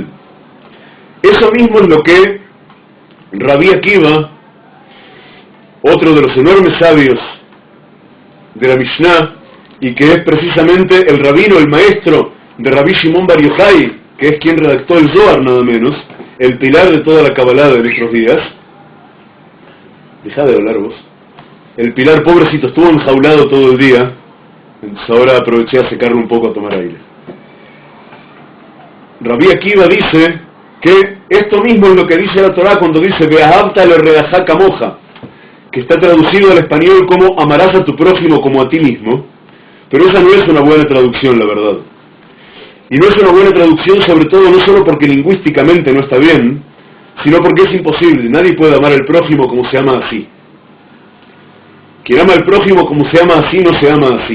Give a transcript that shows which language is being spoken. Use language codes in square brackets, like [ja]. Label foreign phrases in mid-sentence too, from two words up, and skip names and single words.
[es] Eso mismo es lo que Rabí Akiva, otro de los enormes sabios de la Mishnah, y que es precisamente el rabino, el maestro de Rabí Shimon Bar Yochai, que es quien redactó el Zohar nada menos, el pilar de toda la Kabbalah de nuestros días. Deja de hablar vos. El pilar, pobrecito, estuvo enjaulado todo el día, entonces ahora aproveché a secarlo un poco a tomar aire. Rabí Akiva dice que esto mismo es lo que dice la Torá cuando dice [he] ואהבת לרעך כמוך, [es] que está traducido al español como amarás a tu prójimo como a ti mismo, pero esa no es una buena traducción, la verdad. Y no es una buena traducción sobre todo no solo porque lingüísticamente no está bien, sino porque es imposible. Nadie puede amar al prójimo como se ama así. Quien ama al prójimo como se ama así, no se ama así.